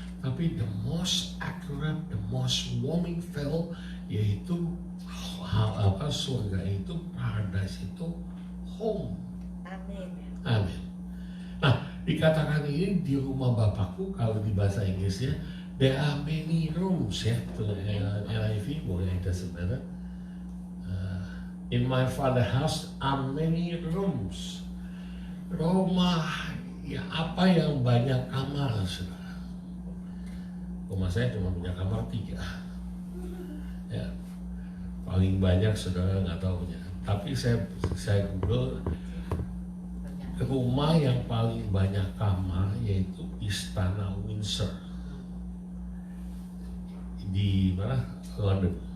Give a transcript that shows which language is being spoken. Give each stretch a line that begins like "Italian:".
Indonesian: Tapi
English: the most accurate, the most warming feel
Indonesian: yaitu surga itu,
English: paradise
Indonesian: itu
English: home.
Indonesian: Amin. Amin. Nah, dikatakan ini di rumah Bapakku, kalau di bahasa Inggrisnya
English: there are many rooms
Indonesian: ya. NIV boleh kita sebenarnya.
English: In my father house are many rooms.
Indonesian: Rumah ya apa yang banyak kamar, saudara. Rumah saya cuma punya kamar 3. Ya, paling banyak saudara nggak tahu punya. Tapi saya Google rumah yang paling banyak kamar yaitu Istana Windsor di mana? London.